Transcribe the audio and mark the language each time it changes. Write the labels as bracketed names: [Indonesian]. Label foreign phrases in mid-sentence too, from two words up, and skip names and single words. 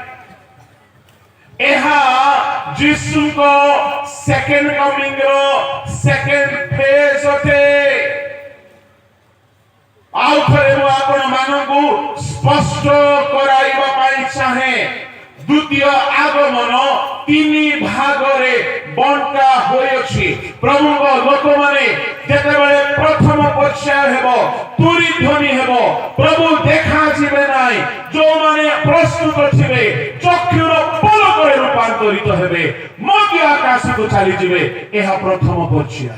[Odia] ଏହା ଯୀଶୁଙ୍କ [English] second coming [Odia] ର [English] second phase [Odia] ଅଟେ। ଆଉ ଥରେ ମୁଁ ଆପଣ ମାନଙ୍କୁ ସ୍ପଷ୍ଟ କରାଇବା ପାଇଁ ଚାହେଁ, ଦ୍ୱିତୀୟ ଆଗମନ ତିନି ଭାଗରେ ବଣ୍ଟା ହୋଇଛି। প্রভুଙ୍କ ଲୋକମାନେ ଯେତେବେଳେ ପ୍ରଥମ ପର୍ଯ୍ୟାୟ ହେବ ତୁରୀ ଧ୍ୱନି ହେବ, ପ୍ରଭୁ ଦେଖାଯିବେ ନାହିଁ। ଯୋଉମାନେ ପ୍ରସ୍ତୁତ ଥିବେ ଚକ୍ଷୁର ପଲକରେ ରୂପାନ୍ତରିତ ହେବେ, ମଧ୍ୟ ଆକାଶକୁ ଚାଲିଯିବେ। ଏହା ପ୍ରଥମ ପର୍ଯ୍ୟାୟ।